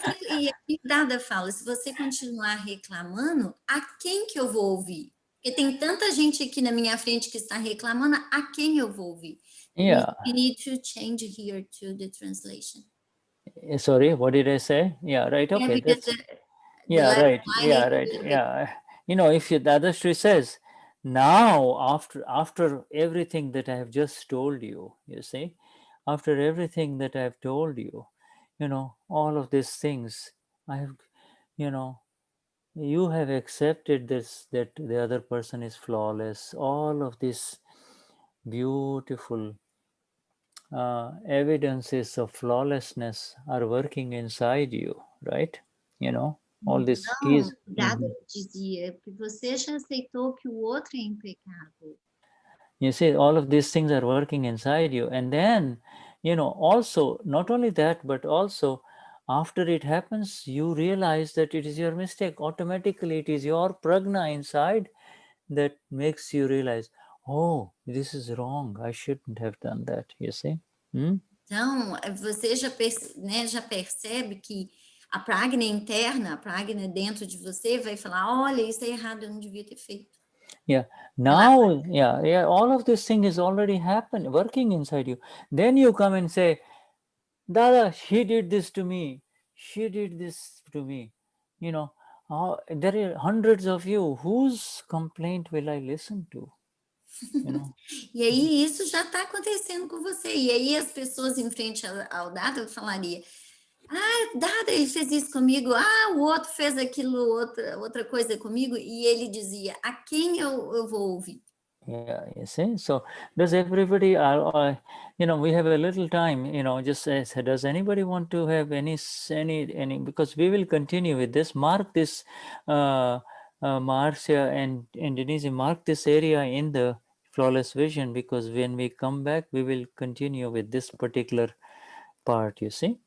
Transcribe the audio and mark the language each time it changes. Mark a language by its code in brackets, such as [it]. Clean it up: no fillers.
[pt] E aqui Dada fala, se você continuar reclamando, a quem que eu vou ouvir? Porque tem tanta gente aqui na minha frente que está reclamando, a quem eu vou ouvir? [en] Yeah. We need to change here to the translation. Sorry, what did I say? Yeah, right. Okay. Right. Yeah. If Dadashri says, now after everything that I have just told you, you see, after everything that I have told you, all of these things, I have, you have accepted this, that the other person is flawless. All of these beautiful evidences of flawlessness are working inside you, right? All these keys. [pt] Dada dizia que você já aceitou que o outro é impecável. [en] You see, all of these things are working inside you. And then, also, not only that, but also after it happens, you realize that it is your mistake. Automatically, it is your prajna inside that makes you realize, oh, this is wrong. I shouldn't have done that, you see. [pt] Então, você já percebe que a pragna interna, a pragna dentro de você vai falar, olha, isso é errado, eu não devia ter feito. [en] Yeah. Now, all of this thing is already happening, working inside you. Then you come and say, Dada, she did this to me. She did this to me. There are hundreds of you. Whose complaint will I listen to? [pt] E aí isso já está acontecendo com você. E aí as pessoas em frente ao Dada falariam, Dada, ele fez isso comigo, o outro fez aquilo, outra coisa comigo, e ele dizia, a quem eu vou ouvir? [en] Yeah, you see. So does everybody, you know, we have a little time, you know, just as, does anybody want to have any, because we will continue with this, mark this, Marcia and Denize, mark this area in the flawless vision, because when we come back, we will continue with this particular part, you see.